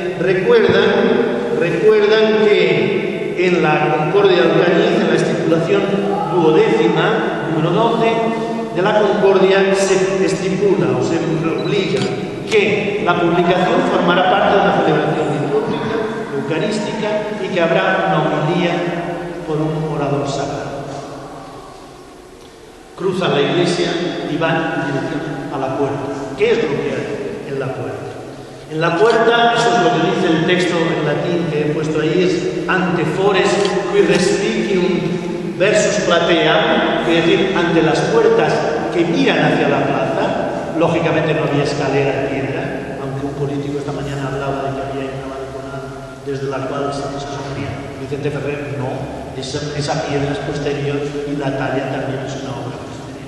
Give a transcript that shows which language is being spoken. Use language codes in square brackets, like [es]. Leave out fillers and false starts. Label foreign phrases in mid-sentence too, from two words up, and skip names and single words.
[es] recuerdan que en la Concordia de Alcañiz, en la estipulación 12ª, número 12, de la Concordia se estipula o se obliga que la publicación formará parte de una celebración litúrgica, eucarística, y que habrá una homilía por un orador sagrado. Cruzan la iglesia y van en dirección a la puerta. ¿Qué es lo que hay en la puerta? En la puerta, eso es lo que dice el texto en latín que he puesto ahí, es [la] ante fores qui respicium versus platea, [es] es decir, ante las puertas que miran hacia la plaza. Lógicamente no había escalera en piedra, aunque un político esta mañana hablaba de que había una balconada desde la cual se sostenía. Vicente Ferrer no, esa piedra es posterior y la talla también es una obra posterior.